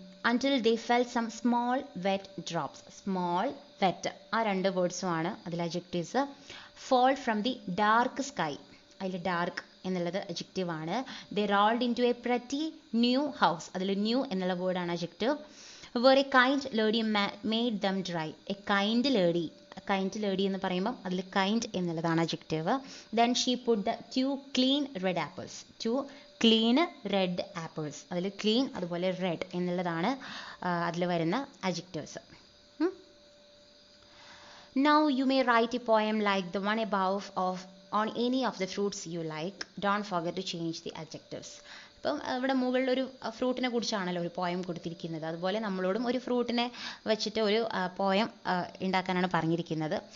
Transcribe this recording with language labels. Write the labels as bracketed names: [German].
[English] until they felt some small wet [Malayalam] drops, small wet, ആ രണ്ട് വേർഡ്സുമാണ് അതിൽ adjectives. [English] fall from the dark sky, [Malayalam] അതിൽ dark എന്നുള്ളത് adjective ആണ്. [English] they rolled into a pretty new house, [Malayalam] അതിൽ new എന്നുള്ള വേർഡാണ് adjective. [English] where a kind lady made them dry, [Malayalam] a kind lady, kind lady എന്ന് പറയുമ്പം അതിൽ കൈൻഡ് എന്നുള്ളതാണ് adjective. [English] then she put the two clean red apples, [Malayalam] two clean red apples, അതിൽ clean അതുപോലെ red എന്നുള്ളതാണ് അതിൽ വരുന്ന adjectives. [English] now you may write a poem like the one above on any of the fruits you like. don't forget to change the adjectives. [Malayalam] അപ്പം ഇവിടെ മുകളിലൊരു ഫ്രൂട്ടിനെ കുറിച്ചാണല്ലോ ഒരു poem കൊടുത്തിരിക്കുന്നത്. അതുപോലെ നമ്മളോടും ഒരു ഫ്രൂട്ടിനെ വെച്ചിട്ട് ഒരു പോയം ഉണ്ടാക്കാനാണ് പറഞ്ഞിരിക്കുന്നത്.